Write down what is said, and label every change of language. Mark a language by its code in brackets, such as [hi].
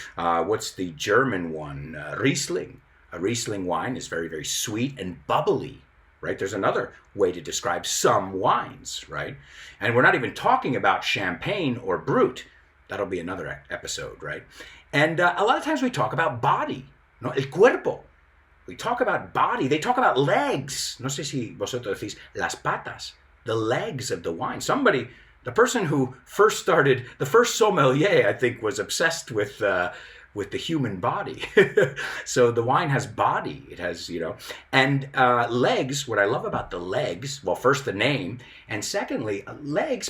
[en] What's the German one? Riesling. A Riesling wine is very, very sweet and bubbly, right? There's another way to describe some wines, right? And we're not even talking about champagne or brut. That'll be another episode, right? And a lot of times we talk about body, no? [es] El cuerpo. [en] We talk about body. They talk about legs. [es] No sé si vosotros decís las patas, [en] the legs of the wine. Somebody, the person who first started, the first sommelier, I think, was obsessed with the human body. So the wine has body. It has, and legs. What I love about the legs, well, first the name, and secondly, legs.